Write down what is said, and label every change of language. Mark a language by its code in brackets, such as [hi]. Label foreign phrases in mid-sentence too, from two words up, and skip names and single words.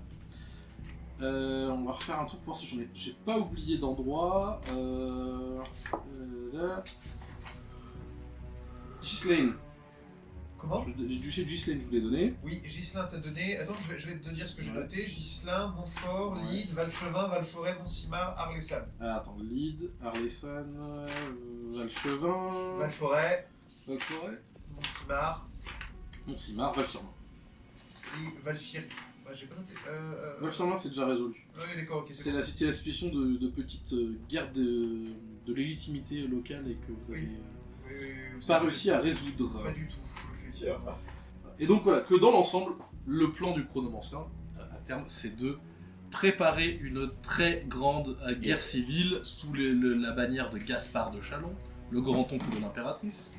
[fr] On va refaire un truc pour voir si j'ai pas oublié d'endroit. Là. Ghislaine. Comment? Du duché de Ghislaine, je vous l'ai donné. Oui, Ghislain t'a donné. Attends, je vais te dire ce que j'ai Ouais. noté. Ghislain, Montfort, Ouais. Lyde, Valchevin, Valforêt, Montsimard, Arlessan. Attends, Lyde, Arlessan, Valchevin, Valforêt, Valforêt, Montsimard Montsimard, Valfirmin. et Valfir. Ouais, j'ai pas noté. Valfirmin, c'est déjà résolu. Ouais, d'accord, ok. C'est la situation de petite guerre de légitimité locale et que vous avez Oui. pas réussi à résoudre. Pas du tout, effectivement. Et donc voilà, que dans l'ensemble, le plan du chronomancien, à terme, c'est de préparer une très grande guerre civile sous la bannière de Gaspard de Châlons, le grand-oncle de l'impératrice,